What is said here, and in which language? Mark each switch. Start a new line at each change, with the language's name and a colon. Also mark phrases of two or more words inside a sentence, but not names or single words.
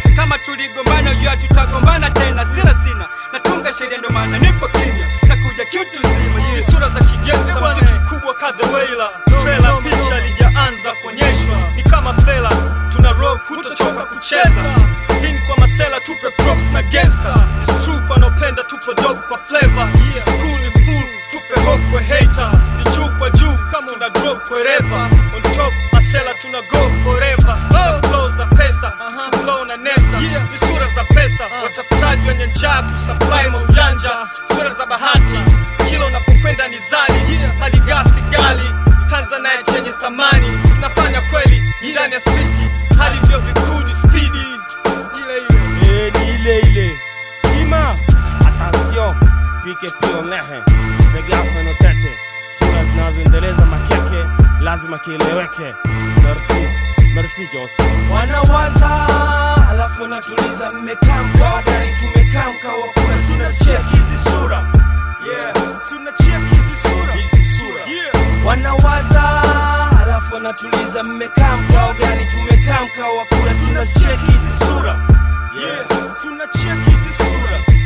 Swahili: Kama tuligombana, ujua tutagombana tena. Sira sina, natunga sheria ndo maana nipo kimya. Nakuja kiutu zima, yeah. Ni sura za kigangsta, muziki mkubwa ka The Wailer. Trailer, picha halijaanza kuonyeshwa. Ni kama fela, tuna rock, hutochoka kucheza. Hii ni kwa masela, tupe props na gangsta.
English: It's true
Swahili: kwa wanaopenda, tupo dope kwa flavor.
English: It's cool,
Swahili: ni full, tupe hope kwa hater. Ni juu kwa juu, kama una
English: drop wherever. On top,
Swahili: masela tuna
English: go forever.
Swahili: Tuna flow za pesa, flow na nesa. Ni sura za pesa, watafutaji wenye njaa kusupply maujanja. Sura za bahati, kila unapokwenda ni zali. Malighafi gali, Tanzanite yenye thamani. Tunafanya kweli, ni ndani ya city. Hadi vyuo vikuu ni speedy. Ile ile. Eh, ni ile ile. Ima,
French: attention, P K P on l'air. Fais gaffe nos têtes.
Swahili: Sura zinazoendeleza makeke, lazima kieleweke.
French: Merci. Merci, Joss.
Swahili: Wanawaza, halafu wanatuliza, mmekaa mkao gani? Tumekaa mkao wa kura, si unasikia hizi sura? Yeah, si unacheki hizi sura? Hizi sura. Yeah. Wanawaza, halafu wanatuliza, mmekaa mkao gani? Tumekaa mkao wa kura, si unasikia hizi sura? Yeah, si unacheki hizi sura?